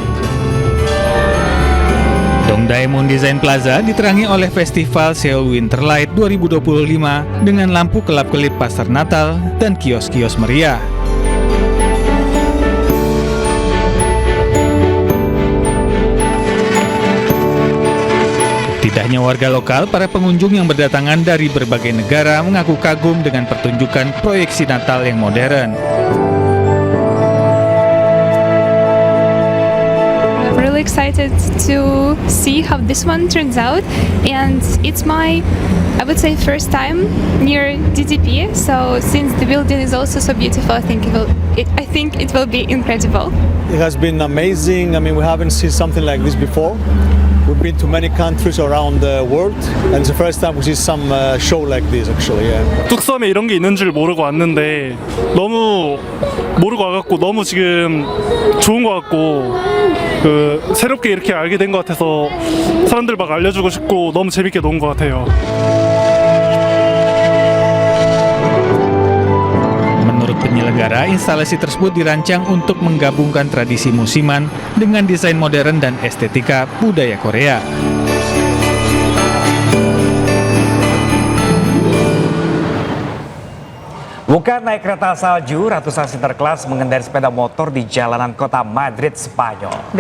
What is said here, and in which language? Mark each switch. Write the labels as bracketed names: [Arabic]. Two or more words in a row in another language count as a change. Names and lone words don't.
[Indonesian] Dongdaemun Design Plaza diterangi oleh Festival Seoul Winterlight 2025 dengan lampu kelap-kelip pasar Natal dan kios-kios meriah. Tidak hanya warga lokal, para pengunjung yang berdatangan dari berbagai negara mengaku kagum dengan pertunjukan proyeksi Natal yang modern. [English] I'm really excited to see how this one turns out, and it's my, I would say, first time near DTP. So since the building is also so beautiful, I think it will be incredible. It has been amazing. I mean, we haven't seen something like this before. We've been to many countries around the world, and it's the first time we see some show like this actually. Yeah. [Korean] 뚝섬에 이런 게 있는 줄 모르고 왔는데 너무 모르고 와갖고 너무 지금 좋은 것 같고 새롭게 이렇게 알게 된 것 같아서 사람들 막 알려주고 싶고 너무 재밌게 논 것 같아요. [Indonesian] Menurut penyelenggara, instalasi tersebut dirancang untuk menggabungkan tradisi musiman dengan desain modern dan estetika budaya Korea. Bukan naik kereta salju, ratusan sinterklas mengendarai sepeda motor di jalanan kota Madrid, Spanyol.